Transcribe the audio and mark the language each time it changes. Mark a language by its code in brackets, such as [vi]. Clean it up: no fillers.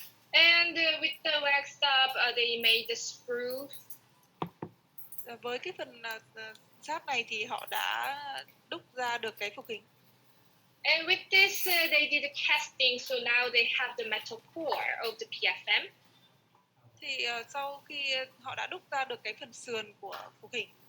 [en] And with the wax up, they made the sprue. [vi] Với cái phần sáp này thì họ đã đúc ra được cái phục hình. [en] And with this, they did the casting, so now they have the metal core of the PFM. [vi] Thì sau khi họ đã đúc ra được cái phần sườn của phục hình.